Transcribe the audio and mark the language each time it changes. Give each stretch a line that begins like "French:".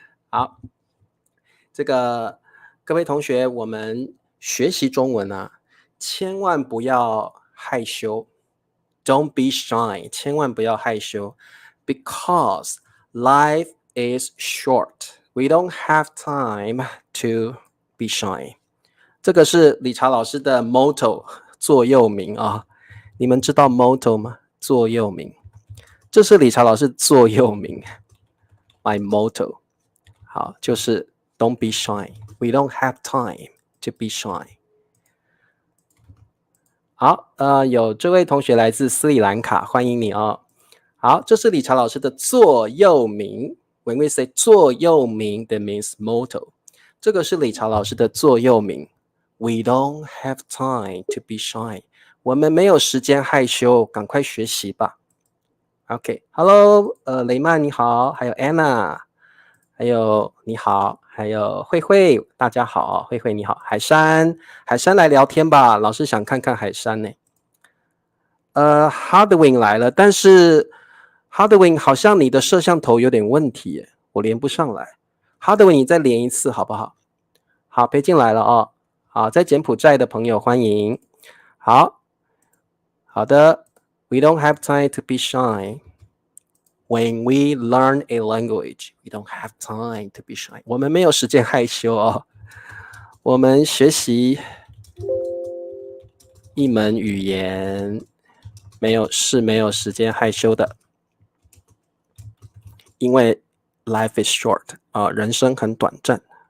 Chinese: 好，这个各位同学，我们学习中文啊，千万不要害羞 ，
English: Don't be shy，
Chinese: 千万不要害羞 ，
English: because life is short. We don't have time to be shy.
Chinese: 这个是理查老师的 motto 座右铭啊，你们知道 motto 吗？座右铭，这是理查老师座右铭 ，
English: my motto。
Chinese: 好，就是
English: don't be shy. We don't have time to be shy.
Chinese: 好，有这位同学来自斯里兰卡，欢迎你哦。好，这是理查老师的座右铭。
English: When we say 座右铭 that means motto.
Chinese: 这个是理查老师的座右铭。
English: We don't have time to be shy.
Chinese: 我们没有时间害羞，赶快学习吧。OK，Hello，雷曼你好，还有 Anna， 还有你好，还有慧慧，大家好，慧慧你好，海山来聊天吧，老师想看看海山呢。 Hardwin 来了，但是 Hardwin 好像你的摄像头有点问题耶，我连不上来。 Hardwin 你再连一次好不好？好，别进来了哦。好，在柬埔寨的朋友欢迎。
English: 好的 ，We don't have time to be shy. When we learn a language, we don't have time to be shy.
Chinese: 我们没有时间害羞哦。我们学习一门语言，没有时间害羞的，因为
English: life is short
Chinese: 人生很短暂。